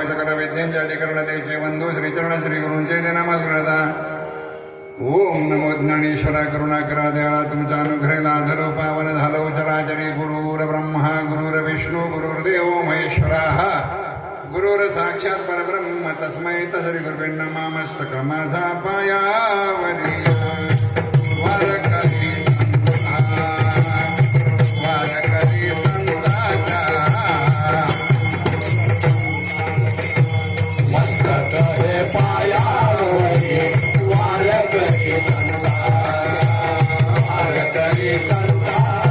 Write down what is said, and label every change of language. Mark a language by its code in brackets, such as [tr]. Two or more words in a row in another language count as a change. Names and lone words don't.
[mr] सकल विद्यांचे अधिकरण त्याचे बंधू श्रीचरण श्री गुरूंचे ते नमस्कृता. ओम नमो ज्ञानेश्वरा करुणाकरा दयाळा तुमचा अनुग्रह लाधलो पावन झालो चराचरी. [sa] गुरुर ब्रह्मा गुरुर विष्णू गुरुर्देव महेश्वरा गुरुर साक्षात परब्रह्म तस्मै तसरी गुरुवे नमः. [mr] मस्तक माझा पायावरी वारकरी संताचा मस्तक हे पायावरी वारकरी संता.